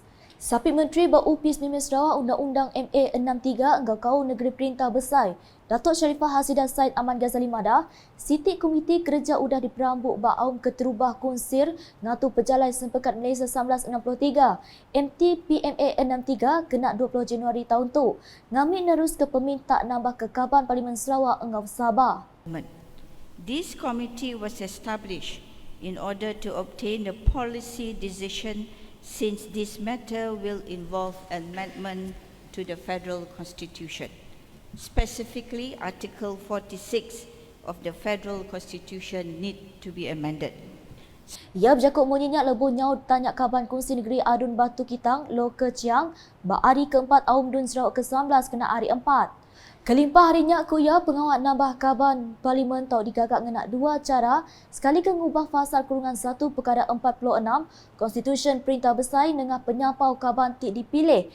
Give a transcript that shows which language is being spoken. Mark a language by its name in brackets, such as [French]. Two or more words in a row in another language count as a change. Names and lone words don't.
[Iban] Sapit Menteri Upis Premier Sarawak Undang-Undang MA 63 engkau kau Negeri Perintah Besar Datuk Sharifah Hasidah Said Aman Ghazali Madah, Siti Komiti Kerja udah diperambuk ba'aum keterubah kunsir ngatu pejalai sempekat Malaysia 1963 MTPMA 63 kena 20 Januari tahun tu. Ngambil nerus ke peminta nambah ke Kaban Parlimen Sarawak engkau Sabah. [English] This committee was established in order to obtain a policy decision since this matter will involve amendment to the Federal Constitution. Specifically, Article 46 of the Federal Constitution need to be amended. [Iban] Ia berjakut munyinya lebuh nyaut tanya Kaban Kongsi Negeri Adun Batu Kitang, Lo Keciang, bak hari keempat Aum Dun Sarawak ke-19 kena hari 4. Kelimpah harinya kuya pengawal nambah Kaban Parlimen tau digagak ngenak dua cara, sekali ke ngubah fasal kurungan 1/46 Konstitusi Perintah Besar dengan penyampau Kaban tik dipilih.